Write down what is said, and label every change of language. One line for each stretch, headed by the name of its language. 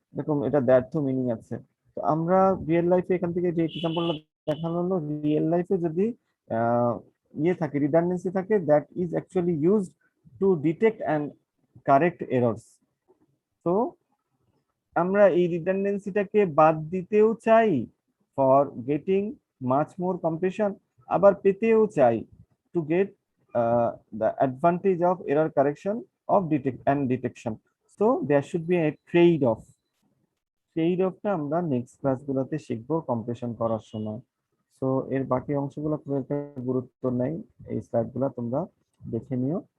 Bangla: এরকম এটা দ্যার্থ মিনিং আছে। তো আমরা রিয়েল লাইফে এখান থেকে যে এক্সাম্পলটা দেখানো হলো, রিয়েল লাইফে যদি ইয়ে থাকে, রিডান্ডেন্সি থাকে,
English: That is actually used to detect and correct errors.
Bangla: তো আমরা এই রিডান্ডেন্সিটাকে বাদ দিতেও চাই
English: for getting much more compression,
Bangla: আবার পেতেও চাই to get
English: the advantage of error correction of detection. So there should be a trade-off.
Bangla: ট্রেড-অফটা আমরা নেক্সট ক্লাসগুলোতে শিখবো কম্প্রেশন করার সময়। সো এর বাকি অংশগুলো খুব একটা গুরুত্ব নাই, এই স্লাইডগুলো তোমরা দেখে নিও।